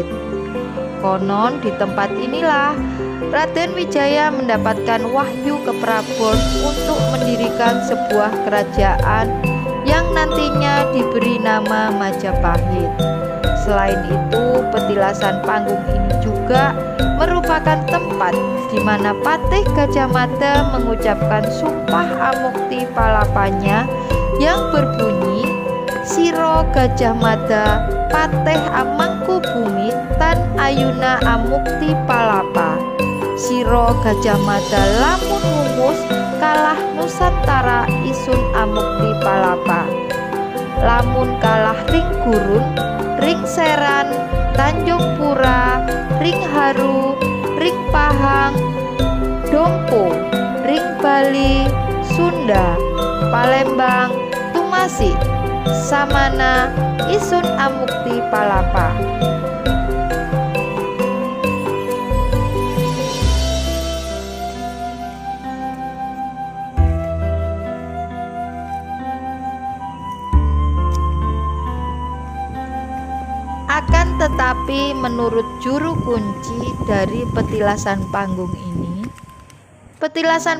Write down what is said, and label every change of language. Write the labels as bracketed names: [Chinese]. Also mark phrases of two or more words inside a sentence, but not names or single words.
[Indonesian] Konon di tempat inilah Raden Wijaya mendapatkan wahyu ke Prabon untuk mendirikan sebuah kerajaan yang nantinya diberi nama Majapahit. Selain itu, petilasan panggung ini juga merupakan tempat di mana Patih Gajah Mada mengucapkan sumpah amukti palapanya yang berbunyi, [Kawi] Siro Gajah Mada Patih Amangku Bumi Tan Ayuna Amukti Palapa. Siro Gajah Mada lamun mungus kalah Nusantara isun amukti palapa. Lamun kalah ring gurun, ring seran, Tanjung Pura, ring haru, ring pahang, Dompo, ring Bali, Sunda, Palembang, Tumasi, Samana, isun amukti palapa. [Indonesian] Akan tetapi menurut juru kunci dari petilasan panggung ini, petilasan